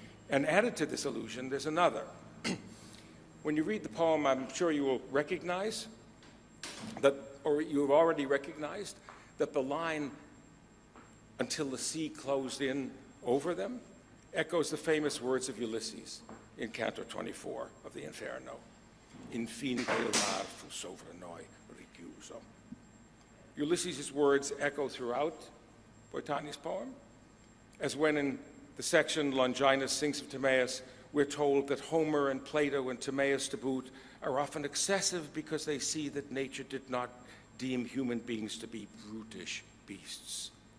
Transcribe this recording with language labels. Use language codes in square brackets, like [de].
[en] And added to this illusion, there's another. When you read the poem, I'm sure you will recognize that, or you have already recognized, that the line, until the sea closed in over them, echoes the famous words of Ulysses in Canto 24 of the Inferno. [it] Infine il mar fu sovra noi richiuso. [en] Ulysses' words echo throughout Boitani's poem, as when in the section Longinus sings of Timaeus, we're told that Homer and Plato and Timaeus to boot are often excessive because they see that nature did not deem human beings to be brutish beasts.